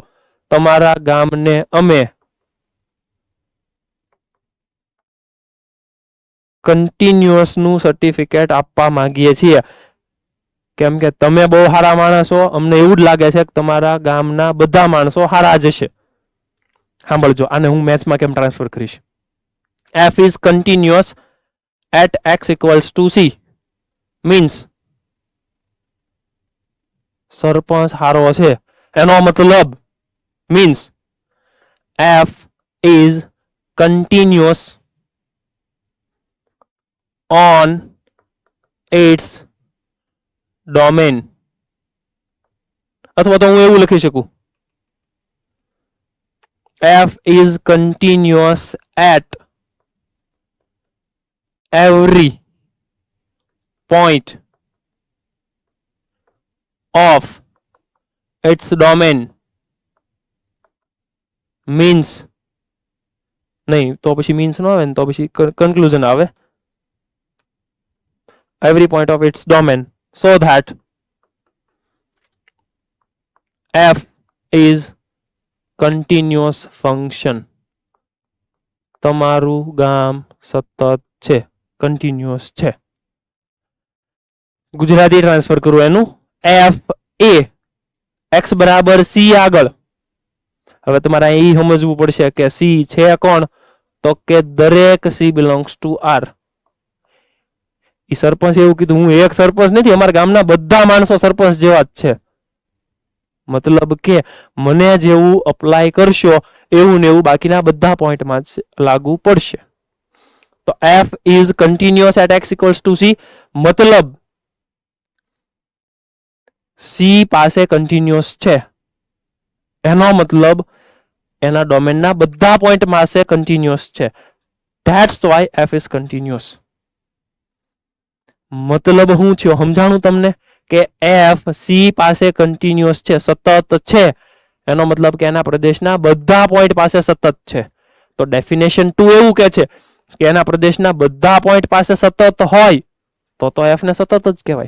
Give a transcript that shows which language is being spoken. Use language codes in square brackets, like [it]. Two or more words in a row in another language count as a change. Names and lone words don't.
[gu] તમારા ગામને અમે કન્ટિન્યુઅસ નું સર્ટિફિકેટ આપવા માંગીએ છીએ, કેમ કે તમે બહુ સારા માણસો, અમને એવું જ લાગે છે કે તમારા ગામના બધા માણસો સારા જ હશે. સાંભળજો, આને હું મેથ્સમાં કેમ ટ્રાન્સફર કરીશ. [en] f is continuous at x equals to c means [gu] સરપંચ હારો છે એનો મતલબ [en] means f is continuous on its domain. [gu] અથવા તો હું એવું લખી શકું, [en] f is continuous at every point of its domain means, [gu] નહીં તો પછી મીન્સ ન આવે ને તો પછી કન્ક્લુઝન આવે, [en] every point of its domain, so that f is continuous function. [gu] તમારું ગામ સતત છે, કન્ટિન્યુઅસ છે. ગુજરાતી ટ્રાન્સફર કરું એનું, એફ એ એક્સ બરાબર સી આગળ. હવે તમારે એ સમજવું પડશે કે સી છે કોણ, તો કે દરેક [en] c belongs to R. [gu] એ સરપંચ એવું કીધું, હું એક સરપંચ નથી, અમારા ગામના બધા માણસો સરપંચ જેવા જ છે. મતલબ કે મને જેવું અપ્લાય કરશો એવું ને એવું બાકીના બધા પોઈન્ટમાં જ લાગુ પડશે. તો [en] f is continuous at x equals to c, [gu] મતલબ c પાસે કન્ટિન્યુઅસ છે, એનો મતલબ એના ડોમેનના બધા પોઈન્ટ પાસે કન્ટિન્યુઅસ છે. [en] that's why f is continuous. [gu] મતલબ શું થયો, સમજાણું તમને કે f c પાસે કન્ટિન્યુઅસ છે, સતત છે, એનો મતલબ કે એના પ્રદેશના બધા પોઈન્ટ પાસે સતત છે. તો ડેફિનેશન 2 એવું કે છે કે એના પ્રદેશના બધા પોઈન્ટ પાસે સતત હોય તો f ને સતત જ કહેવાય.